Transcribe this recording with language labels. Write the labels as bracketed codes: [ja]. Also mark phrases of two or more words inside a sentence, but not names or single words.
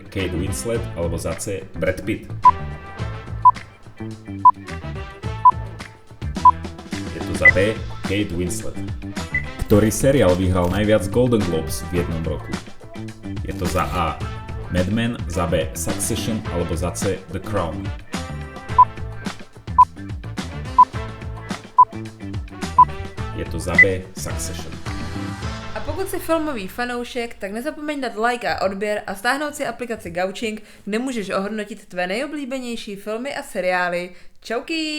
[sk] Kate Winslet alebo za C. Brad Pitt. Je to za B. Kate Winslet. Ktorý seriál vyhral najviac Golden Globes v jednom roku? Je to za A. Mad Men, za B. Succession alebo za C. The Crown. Je to za B. Succession. [cs] A pokud jsi filmový fanoušek, tak nezapomeň dát like a odběr a stáhnout si aplikaci Gaučing, kde můžeš ohodnotit tvé nejoblíbenější filmy a seriály.